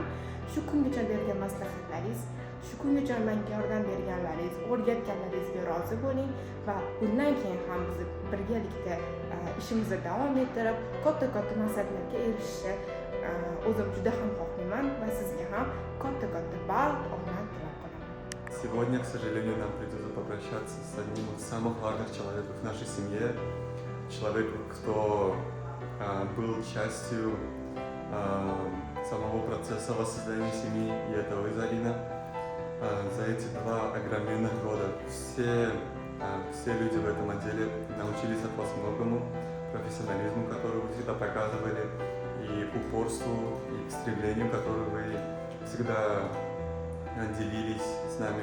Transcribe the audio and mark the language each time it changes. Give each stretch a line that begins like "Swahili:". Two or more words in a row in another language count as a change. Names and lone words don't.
Uzbek: Shu kungacha bergan maslahatlaringiz, shu kungacha menga yordam berganlaringiz, o'rgatganlaringizga rozi bo'ling va bundan keyin ham biz birgalikda ishimizni davom ettirib, katta maqsadlarga erishishni o'zim juda ham xohlayman va sizga ham katta baxt, omad tilab qolaman.
Russian: Сегодня, к сожалению, нам придется попрощаться с одним из самых важных человеков в нашей семье, человеком, кто был частью самого процесса воссоздания семьи, и это вы, Зарина. За эти 2 огроменных года все люди в этом отделе научились от вас многому, профессионализму, который вы всегда показывали, и упорству, и к стремлению, которое вы всегда делились с нами.